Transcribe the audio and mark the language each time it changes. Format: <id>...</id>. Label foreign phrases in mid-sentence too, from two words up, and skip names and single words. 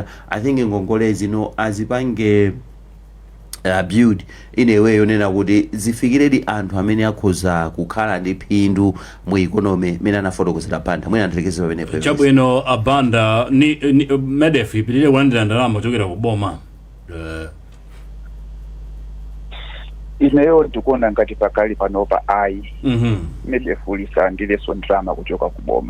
<en>I think</en> <ny>ngongole zino azipange</ny> <en>build in a way</en> <ny>yonena kuti zifikiredi anthu amene akhoza kukhala ndi phindu mu economy mene anafotokozera Banda mwina andirekeze pamenepo. Chabwino Banda ni MEDEF ipitire kulandira ndalama kuchokera ku boma. Ineyo ndikuona ngati pakali panopa ayi MEDEF lisandileso ndalama kuchoka ku boma.</ny>